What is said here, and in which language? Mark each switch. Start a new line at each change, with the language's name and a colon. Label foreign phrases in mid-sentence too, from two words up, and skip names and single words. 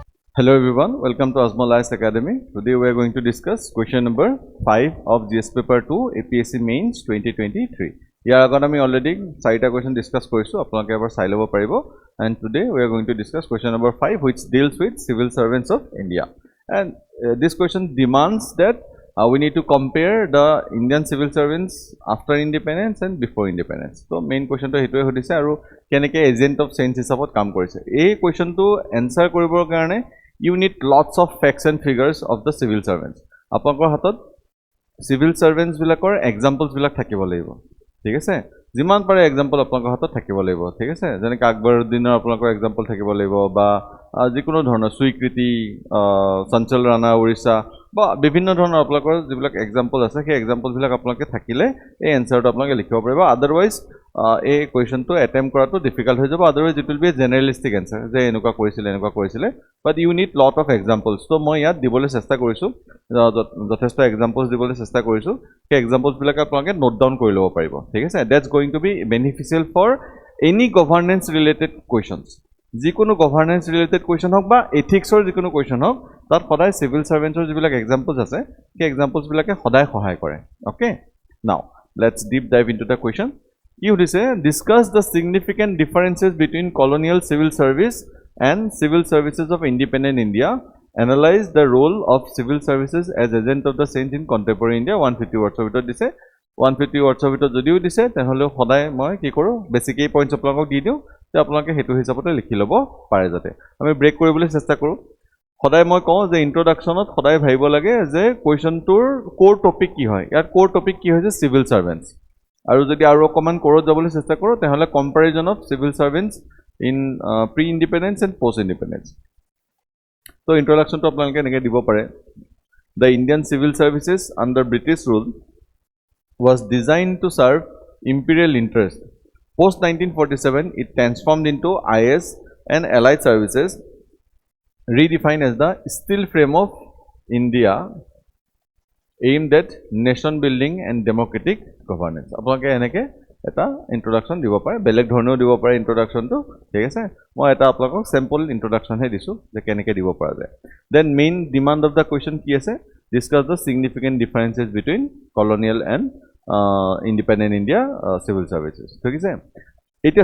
English: Hello everyone, welcome to Osmolize Academy. Today we are going to discuss question number 5 of GS paper 2 APSC Mains 2023. Here we already
Assamese: 4
English: question discuss
Assamese: কৰিছো আপোনালোকে এবাৰ চাই ল'ব পাৰিব,
English: and today we are going to discuss question number 5 which deals with civil servants of India. And this question demands that we need to compare the Indian civil servants after independence and before independence.
Assamese: So
English: main question
Assamese: টো হেতুৱে হৈছে আৰু কেনেকৈ
English: agent of change
Assamese: হিচাপত কাম কৰিছে.
English: Ei question to answer
Assamese: কৰিবৰ কাৰণে
English: you need lots of facts and figures of the civil servants.
Assamese: আপোনালোকৰ হাতত
English: civil servants
Assamese: বিলাকৰ examples বিলাক থাকিব লাগিব। ঠিক আছে? যিমান পাৰে example আপোনালোকৰ হাতত থাকিব লাগিব. Thik ase? Jeneke Akbaruddinor apnalokor example thakibo lagibo ba jikono dhoroner Suikriti, Sanchal Rana Orissa বা বিভিন্ন ধৰণৰ আপোনালোকৰ যিবিলাক এক্সাম্পল আছে সেই এক্সাম্পল বিলাক আপোনালোকে থাকিলে এই এনসাৰটো আপোনালোকে লিখিব পাৰিব আদাৰৱাইজ এই
English: questionটো attempt
Assamese: কৰাটো ডিফিকাল্ট হৈ যাব
English: otherwise it will be a generalistic answer
Assamese: যে এনেকুৱা কৰিছিলে
English: but you need lot of examples
Assamese: তো মই ইয়াত দিবলৈ চেষ্টা কৰিছো যথেষ্ট এক্সাম্পলছ দিবলৈ চেষ্টা কৰিছো সেই এক্সাম্পলছ বিলাক আপোনালোকে
English: note down
Assamese: কৰি ল'ব পাৰিব ঠিক আছে
English: that's going to be beneficial for any governance related questions
Assamese: যিকোনো
English: governance related question
Assamese: হওক বা এথিক্সৰ যিকোনো কোৱেশ্চন হওক তাত সদায়
English: civil servantৰ
Assamese: যিবিলাক এক্সাম্পলছ আছে সেই এক্সাম্পলছ বিলাকে সদায় সহায় কৰে
English: okay now let's deep dive into the question
Assamese: কি হৈছে
English: discuss the significant differences between colonial civil service and civil services of independent India analyze the role of civil services as agent of the change in contemporary India
Assamese: 150 ওয়ার্ডছৰ ভিতৰত দিছে 150 ওয়াৰ্ডছৰ ভিতৰত যদিও দিছে তেনেহলে সদায় মই কি কৰো বেসিক এই পইণ্টছ আপোনালোকক দি দিও যে আপোনালোকে হেতু হিচাপতে লিখি ল'ব পাৰে যাতে আমি ব্ৰেক কৰিবলৈ চেষ্টা কৰো সদায় মই কওঁ যে ইন্ট্ৰোডাকশনত সদায় ভাবিব লাগে যে
English: questionটোৰ core topic
Assamese: কি হয় ইয়াৰ
English: core topic
Assamese: কি হৈছে
English: civil servants
Assamese: আৰু যদি আৰু অকমান কোৰত যাবলৈ চেষ্টা কৰো তেহলে
English: comparison of civil servants in pre independence and post independence
Assamese: তো ইন্ট্ৰোডাকশনটো আপোনালোকে এনেকৈ দিব পাৰে
English: the Indian civil services under British rule was designed to serve imperial interest. Post 1947, it transformed into IS and allied services, redefined as the steel frame of India, aimed at nation building and democratic governance.
Assamese: আপোনালোকে এনেকৈ এটা ইন্ট্ৰোডাকশন দিব পাৰে বেলেগ ধৰণেও দিব পাৰে ইন্ট্ৰোডাকশনটো ঠিক আছে মই এটা আপোনালোকক
English: simple introduction
Assamese: হে দিছো যে কেনেকৈ দিব পৰা যায়
English: then main demand of the question
Assamese: কি আছে
English: discuss the significant differences between colonial and independent India civil services
Assamese: ঠিক আছে এতিয়া